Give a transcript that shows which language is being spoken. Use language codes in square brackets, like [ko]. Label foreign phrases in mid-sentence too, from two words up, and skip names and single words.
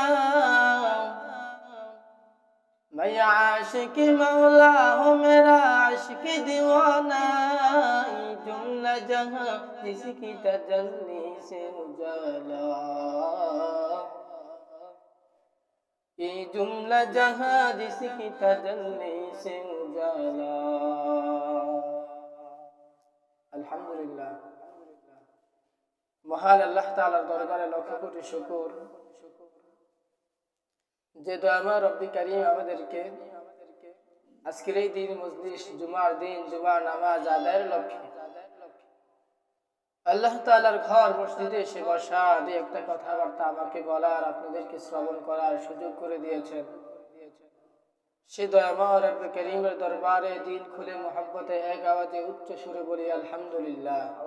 [ur] میں عاشق مولا ہوں میرا عشق دیوانہ یہ جملہ جہاں جس کی تجلی سے اجالا یہ جملہ جہاں جس کی تجلی سے اجالا الحمدللہ [bn] মহান আল্লাহ তাআলার দরবারে লক্ষ কোটি শুকর যে দয়াময় রব্বি কারীম আমাদেরকে আজকের এই দিন মজলিস জুমার দিন জুমার নামাজ আদায়ের লক্ষ্যে আল্লাহ তাআলার ঘর মসজিদে এসে বসা দুই একটা কথাবার্তা আমাকে বলার আপনাদেরকে শ্রবণ করার সুযোগ করে দিয়েছেন সে দয়াময় রব্বি কারীমের দরবারে দিল খুলে মহব্বতে এক আওয়াজে উচ্চ সুরে বলি আলহামদুলিল্লাহ